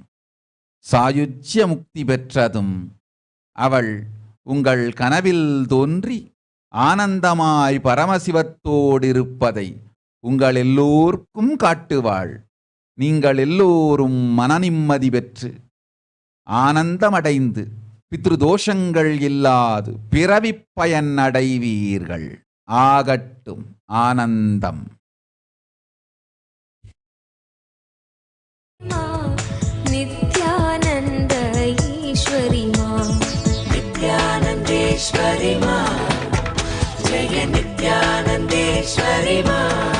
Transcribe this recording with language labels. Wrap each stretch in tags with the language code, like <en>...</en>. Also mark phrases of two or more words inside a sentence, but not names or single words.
<ta>சாயுஜ்ய முக்தி பெற்றதும் அவள் உங்கள் கனவில் தோன்றி ஆனந்தமாய் பரமசிவத்தோடிருப்பதை உங்கள் எல்லோர்க்கும் காட்டுவாள். நீங்கள் எல்லோரும் மனநிம்மதி பெற்று ஆனந்தமடைந்து பித்ருதோஷங்கள் இல்லாது பிறவிப் பயன் அடைவீர்கள். ஆகட்டும் ஆனந்தம்.</ta> <sa>नित्यानन्द ईश्वरि मा नित्यानन्देश्वरि मा जय नित्यानन्देश्वरि मा</sa>